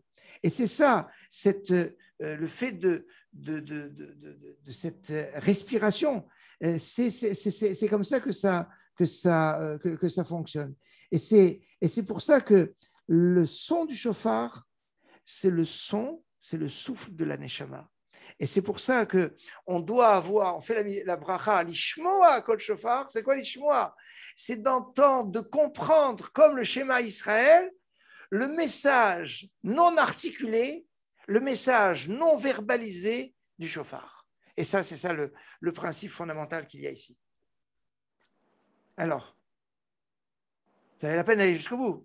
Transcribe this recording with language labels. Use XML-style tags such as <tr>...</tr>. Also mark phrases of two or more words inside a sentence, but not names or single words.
<fr>Et c'est ça, le fait de cette respiration, c'est comme ça que ça fonctionne. Et c'est pour ça que le son du shofar, c'est le souffle de la neshama. Et c'est pour ça qu'on doit avoir, on fait la bracha,</fr> <he>לשמוע קול שופר.</he> <fr>C'est quoi l'ishmoa? C'est d'entendre, de comprendre, comme le schéma Israël, le message non articulé, le message non verbalisé du shofar. Et ça, c'est ça le principe fondamental qu'il y a ici. Alors, ça valait la peine d'aller jusqu'au bout.</fr>